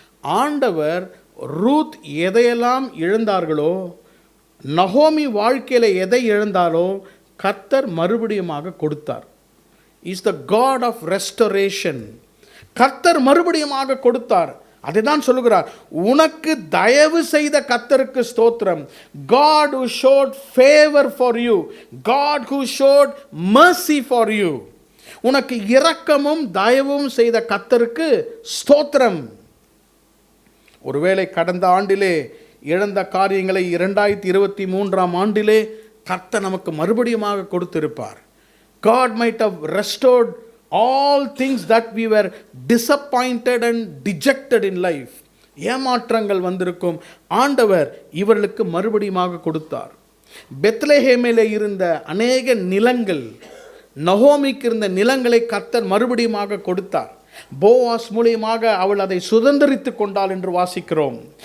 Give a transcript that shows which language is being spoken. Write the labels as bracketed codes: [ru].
[ta] ஆண்டவர் ரூத் எதையெல்லாம் இழந்தார்களோ, நகோமி வாழ்க்கையில் எதை இழந்தாலோ கர்த்தர் மறுபடியுமாக கொடுத்தார். [en] Is the God of restoration. [ta] கர்த்தர் மறுபடியுமாக கொடுத்தார். அதை தான் சொல்லுகிறார், உனக்கு தயவு செய்த கர்த்தருக்கு ஸ்தோத்திரம். [en] God who showed favor for you, God who showed mercy for you. [ta] உனக்கு இரக்கமும் தயவும் செய்த கர்த்தருக்கு ஸ்தோத்திரம். ஒருவேளை கடந்த ஆண்டிலே இழந்த காரியங்களை 2023ஆம் ஆண்டிலே கர்த்தர் நமக்கு மறுபடியுமாக கொடுத்திருப்பார். [en] God might have restored all things that we were disappointed and dejected in life. [ta] ஏமாற்றங்கள் வந்திருக்கும். ஆண்டவர் இவர்களுக்கு மறுபடியுமாக கொடுத்தார். பெத்லெஹேமிலே இருந்த அநேக நிலங்கள், நகோமிக்கு இருந்த நிலங்களை கர்த்தர் மறுபடியுமாக கொடுத்தார். போவாஸ் மூலியமாக அவள் அதை சுதந்திரித்து கொண்டாள் என்று வாசிக்கிறோம்.